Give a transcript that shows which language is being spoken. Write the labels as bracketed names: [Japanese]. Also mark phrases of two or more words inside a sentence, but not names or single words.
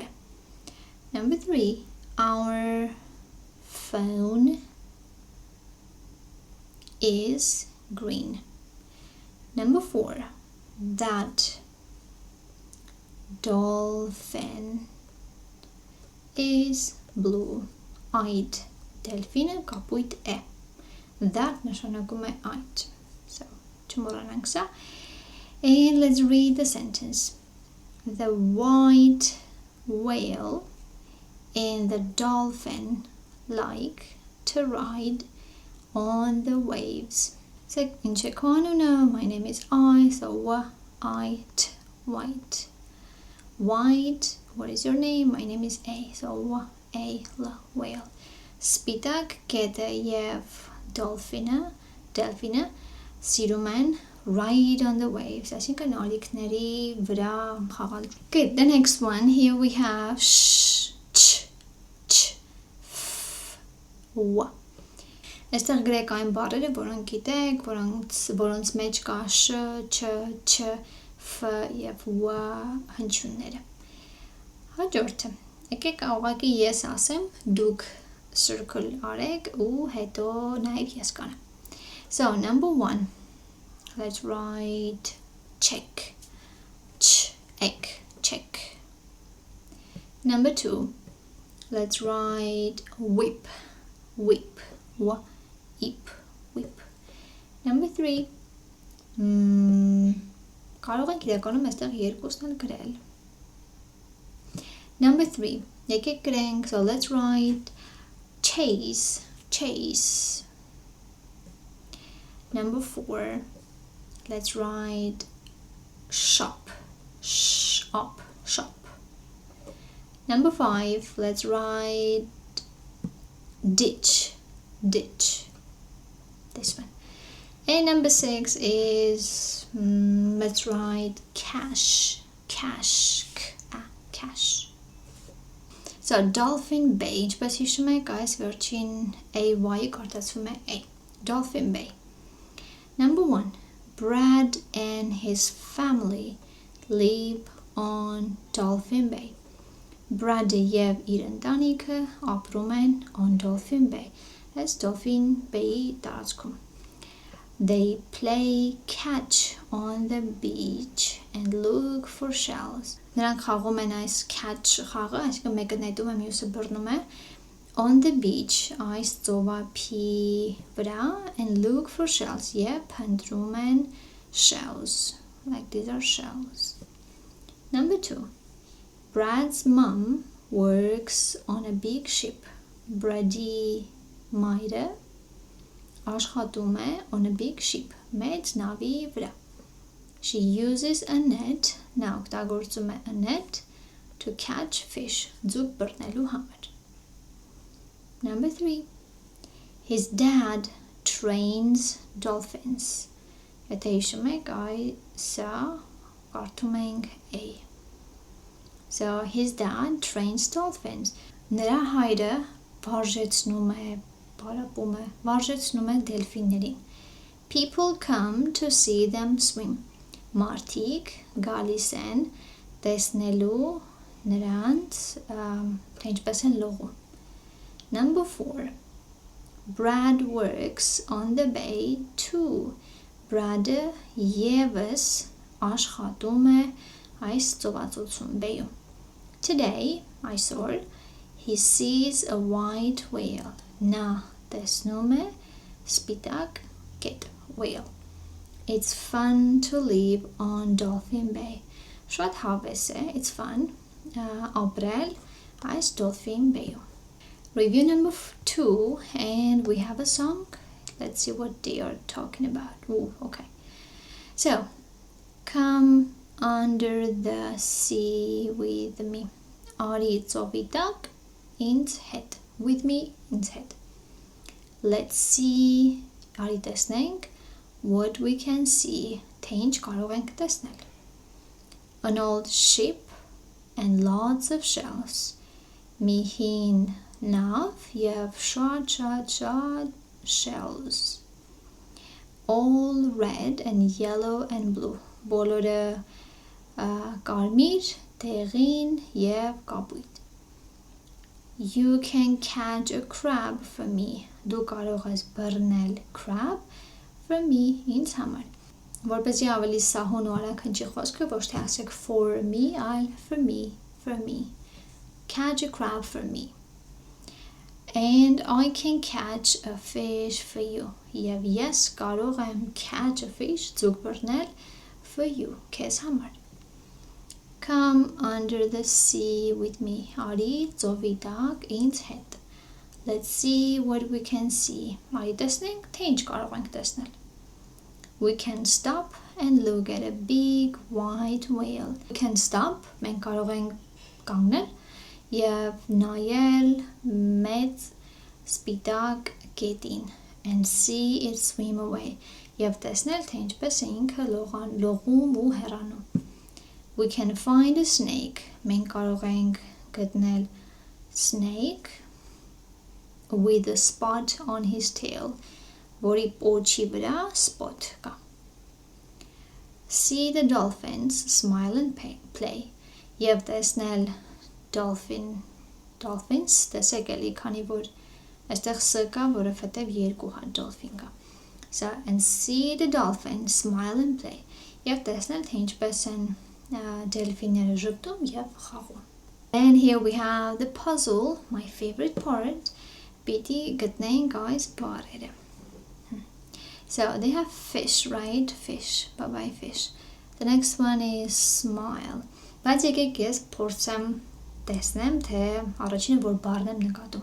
[English] Number 3, our phone is green. Number 4, that dolphin is blue-eyed. [Armenian] Delphine կապույտ է. That նշանակում է այդ. So, չմոռանանք սա. [English] And let's read the sentence. The white whale and the dolphin like to ride on the waves. So, [Armenian] ինչ է կանոնը? [English] My name is I, so white, white. White, what is your name? My name is A, so A, whale. [Armenian] Spitak, կետը և delphine, սիրում են [English] ride on the waves, [Armenian] այսինքն ալիքների վրա խաղալ. [English] Good, the next one, here we have sh, ch, f, w. [Armenian] Այստեղ գրեք այն բառերը, որոնք գիտեք, որոնց մեջ կա sh, ch, F և W հնչյունները. Հաջորդը, եկեք ուղղակի ես ասեմ, դուք circle արեք ու հետո նաև ես կանեմ. [English] So, number 1, let's write check, check. Number 2, let's write whip, whip. Number 3, [Armenian] կարող ենք իրականում այստեղ երկուսն էլ գրել. Number 3, եկեք գրենք, [English] so let's write chase. Number 4, let's write shop. Number 5, let's write ditch. This one. And number 6 is, let's write cash. So, dolphin bay, [Armenian] ինչպես հիշում եք, այս վերջին AY-ը կարդացվում է A. [English] Dolphin bay. Number 1, Brad and his family live on Dolphin Bay. [Armenian] Brad-ը և իր ընտանիքը ապրում են [English] on Dolphin Bay. [Armenian] Այս Dolphin Bay-ի տարածքում. [English] They play catch on the beach and look for shells. [Armenian] Նրանք խաղում են այս catch խաղը, այսինքն մեկը նետում է, մյուսը բռնում է. [English] On the beach, [Armenian] այս ծովափի վրա, [English] and look for shells. [Armenian] Եվ փնտրում են [English] shells. Like these are shells. Number 2. Brad's mom works on a big ship. [Armenian] Brady մայրը աշխատում է [English] on a big ship. [Armenian] Մեծ նավի վրա. [English] She uses a net. [Armenian] Նա օգտագործում է [English] a net to catch fish. [Armenian] Ձուկ բռնելու համար. [English] Number 3. His dad trains dolphins. [Armenian] Եթե հիշում եք, սա կարդում ենք A. [English] So his dad trains dolphins. [Armenian] Նրա հայրը վարժեցնում է դելֆիններին. [English] People come to see them swim. [Armenian] Մարդիկ գալիս են տեսնելու նրանց թե ինչպես են լողում. [English] Number 4. Brad works on the bay too. [Armenian] Bradը ևս աշխատում է այս ծովածություն բեյում. [English] Today, այսօր, he sees a white whale. [Armenian] Նա տեսնում է սպիտակ կետ, [English] whale. It's fun to live on Dolphin Bay. [Armenian] Շատ հավես է, [English] it's fun, [Armenian] ապրել այս Dolphin Bay-ում. [English] Review number 2, and we have a song. Let's see what they are talking about. Ooh, okay. So, come under the sea with me. [Armenian] Արի ծովի տակ ինձ հետ. [English] With me [Armenian] ինձ հետ. [English] Let's see. [Armenian] Արի տեսնենք [English] what we can see. [Armenian] Թե ինչ կարող ենք տեսնել. [English] An old ship and lots of shells. [Armenian] Մի հին նավ եւ շատ shells. [English] All red and yellow and blue. [Armenian] Բոլորը կարմիր, դեղին եւ կապույտ. [English] You can catch a crab for me. [Armenian] Դու կարող ես բռնել [English] crab for me [Armenian] ինձ համար. Որպեսզի ավելի սահուն ու արագ հնչի խոսքը, ոչ թե ասեք [English] for me, [Armenian] այլ [English] for me. Catch a crab for me. And I can catch a fish for you. [Armenian] Եվ ես կարող եմ [English] catch a fish, [Armenian] ձուկ բռնել [English] for you, [Armenian] քեզ համար. [English] Come under the sea with me. [Armenian] Արի ծովի տակ ինձ հետ. [English] Let's see what we can see. [Armenian] Արի տեսնենք, թե ինչ կարող ենք տեսնել. [English] We can stop and look at a big white whale. We can stop, [Armenian] մենք կարող ենք կանգնել եւ նայել մեծ սպիտակ կետին [English] and see it swim away. [Armenian] Եվ տեսնել, թե ինչպես է ինքը լողում ու հեռանում. [English] We can find a snake. [Armenian] Մենք կարող ենք գտնել [English] snake with a spot on his tail. [Armenian] Որի պոչի վրա spot կա. [English] See the dolphins smile and play. [Armenian] Եվ տեսնել dolphins, տեսեք էլի, քանի որ այստեղ ս կա, որովհետև երկու հատ dolphin կա. [English] So, and see the dolphins smile and play. [Armenian] Եվ տեսնել, թե ինչպես են դելֆինները ժպտում եւ խաղում. [English] And here we have the puzzle, my favorite part. [Armenian] Պիտի գտնենք այս բառերը. [English] So, they have fish, right? Fish, bye-bye fish. The next one is smile. [Armenian] Բայց եկեք ես փորձեմ տեսնեմ, թե առաջինը որ բառն եմ նկատում.